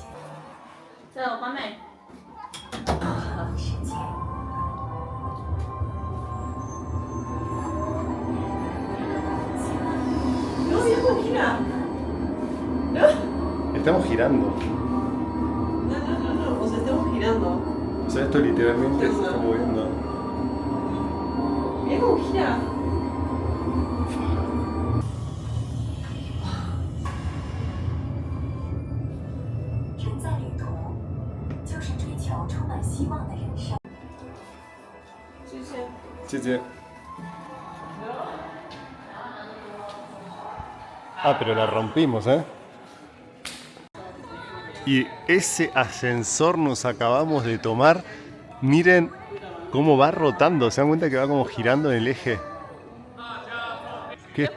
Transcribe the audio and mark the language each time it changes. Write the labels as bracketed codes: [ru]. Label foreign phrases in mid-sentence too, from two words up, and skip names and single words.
[es] Estamos girando. No, o sea, estamos girando. O sea, esto literalmente se está moviendo. Mirá cómo gira. [zh] 人在旅途，就是追求充满希望的人生。 [es] 谢谢。Ah, pero la rompimos, ¿eh? Y ese ascensor nos acabamos de tomar. Miren cómo va rotando. ¿Se dan cuenta que va como girando en el eje? ¿Qué?